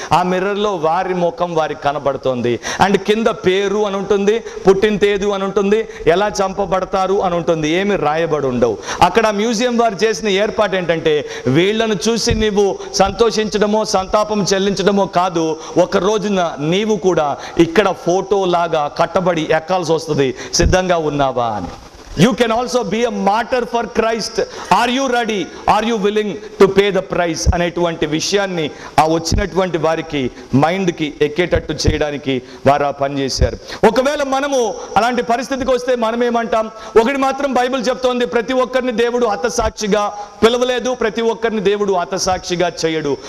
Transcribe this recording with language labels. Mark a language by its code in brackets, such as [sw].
[te] ఆ మిర్రర్లో వారి ముఖం వారికి కనబడుతోంది. అండ్ కింద పేరు అని ఉంటుంది, పుట్టిన తేదీ అని ఉంటుంది, ఎలా చంపబడతారు అని ఉంటుంది. ఏమి రాయబడి ఉండవు. అక్కడ మ్యూజియం వారు చేసిన ఏర్పాటు ఏంటంటే, వీళ్లను చూసి నీవు సంతోషించడమో సంతాపం చెల్లించడమో కాదు, ఒక రోజున నీవు కూడా ఇక్కడ ఫోటో లాగా కట్టబడి ఎక్కాల్సి వస్తుంది. సిద్ధంగా ఉన్నావా అని. [en] You can also be a martyr for Christ. Are you ready? Are you willing to pay the price? [te] అనేటువంటి విషయాన్ని ఆ వచ్చినటువంటి వారికి మైండ్కి ఎక్కేటట్టు చేయడానికి వారు పనిచేశారు. ఒకవేళ మనము అలాంటి పరిస్థితికి వస్తే మనం ఏమంటాం? ఒకటి మాత్రం బైబిల్ చెప్తోంది, ప్రతి ఒక్కరిని దేవుడు హతసాక్షిగా పిలవలేదు, ప్రతి ఒక్కరిని దేవుడు హతసాక్షిగా చేయడు.